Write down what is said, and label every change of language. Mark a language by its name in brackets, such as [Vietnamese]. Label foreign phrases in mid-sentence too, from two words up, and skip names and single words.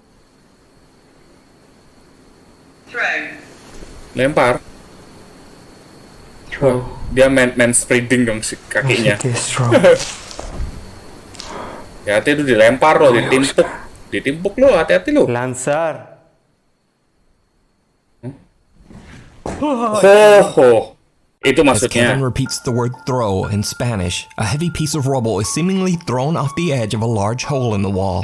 [Indonesian] Lempar. Wah, dia main spreading dong si kakinya. Hati-hati itu dilempar loh, ditimpuk lo, hati-hati lo. Lanzar. Itu As maksudnya. [English] Kevin repeats the word throw in Spanish, a heavy piece of rubble is seemingly thrown off the edge of a large hole in the wall.